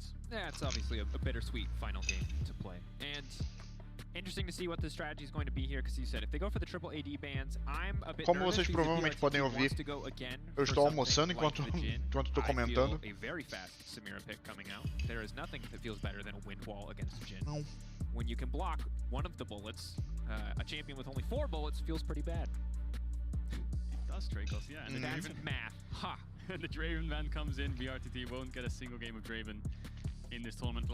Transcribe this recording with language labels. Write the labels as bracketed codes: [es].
[en] It's obviously a bittersweet final game to play. And interesting to see what the strategy is going to be here, because you said if they go for the triple AD bans, I'm a bit [pt] Como vocês provavelmente podem ouvir, eu estou almoçando enquanto estou comentando. [en] A very fast Samira pick coming out. There is nothing that feels better than a wind wall against Jhin. [pt] Não. [en] When you can block one of the bullets, a champion with only 4 bullets feels pretty bad. It does, Dracos, yeah. And That's math. Ha! The Draven ban comes in, BRTT won't get a single game of Draven in this tournament.